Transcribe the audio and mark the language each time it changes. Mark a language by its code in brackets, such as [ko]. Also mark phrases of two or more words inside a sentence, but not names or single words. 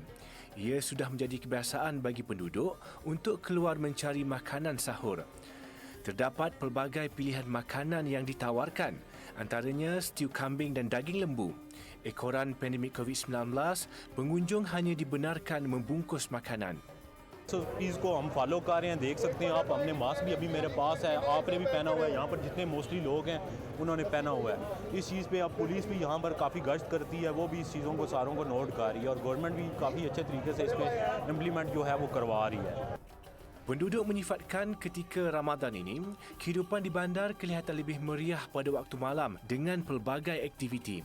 [ms] Ia sudah menjadi kebiasaan bagi penduduk untuk keluar mencari makanan sahur. Terdapat pelbagai pilihan makanan yang ditawarkan, antaranya stew kambing dan daging lembu. Ekoran pandemik COVID-19, pengunjung hanya dibenarkan membungkus makanan. [hi] So इसको हम फॉलो कर रहे हैं, देख सकते हैं आप, हमने मास्क भी अभी मेरे पास है, आपने भी पहना हुआ है, यहाँ पर जितने मोस्टली लोग हैं उन्होंने पहना हुआ है। इस चीज़ पे अब पुलिस भी यहाँ पर काफ़ी गश्त करती है, वो भी इस चीज़ों को सारों को नोट कर रही है और गवर्नमेंट भी काफ़ी अच्छे तरीके से इस पर इम्प्लीमेंट जो है वो करवा रही है। [ms] Penduduk menyifatkan ketika Ramadan ini, kehidupan di bandar kelihatan lebih meriah pada waktu malam dengan pelbagai aktiviti.